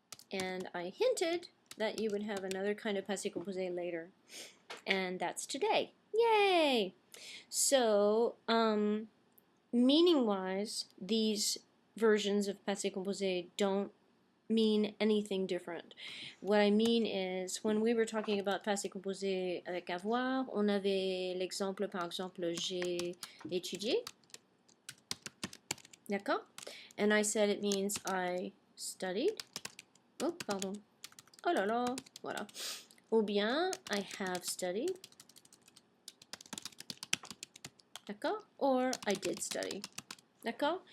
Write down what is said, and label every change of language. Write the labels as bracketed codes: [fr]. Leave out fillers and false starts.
[en] And I hinted that you would have another kind of passé composé later, and that's today. Yay! So, meaning-wise, these versions of passé composé don't mean anything different. What I mean is, when we were talking about passé composé avec avoir, [fr] on avait l'exemple, par exemple, j'ai étudié. D'accord? [en] And I said it means I studied. [fr] Oh, pardon. Oh là là, voilà. Ou bien, [en] I have studied. [fr] D'accord? [en] Or I did study. D'accord?